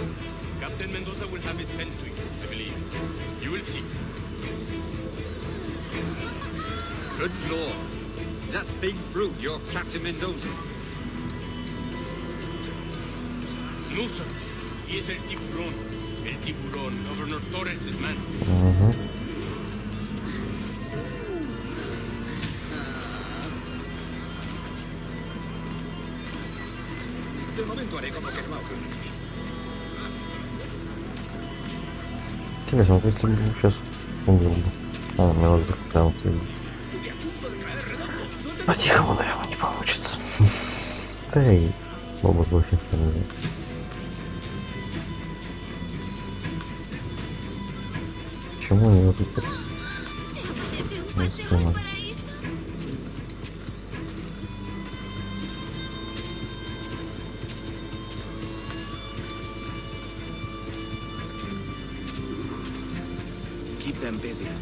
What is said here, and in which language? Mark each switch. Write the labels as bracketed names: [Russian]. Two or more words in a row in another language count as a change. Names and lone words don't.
[English] Captain Mendoza will have it sent to you, I believe. You will see. Good lord. Is that big brute your Captain Mendoza? No, sir. He is El Tiburón. El Tiburón, Governor Torres' man. [Spanish] De momento haré como que no ha ocurrido. [Russian] Интересно, вот если бы сейчас умер бы. Он меня вот закрыл. По-тихому, наверное, не получится. Да и баба пофиг, не знаю. Почему они его тут не спину? [English] Keep them busy.